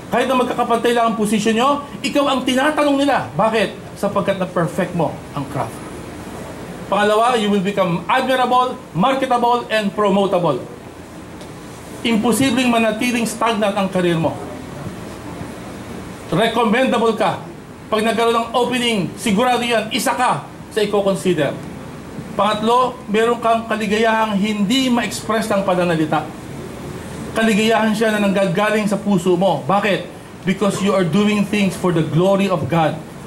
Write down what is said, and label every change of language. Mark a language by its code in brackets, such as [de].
[tl] Kahit na magkakapantay lang ang posisyon nyo, ikaw ang tinatanong nila. Bakit? Sapagkat na-perfect mo ang craft. Pangalawa, [en] you will become admirable, marketable, and promotable. [tl] Imposibleng manatiling stagnant ang karir mo. Recommendable ka. Pag nagkaroon ng opening, sigurado yan, isa ka sa i-consider. Pangatlo, meron kang kaligayahang hindi ma-express ng pananalita. Kaligayahan siya na nanggagaling sa puso mo. Bakit? [en] Because you are doing things for the glory of God.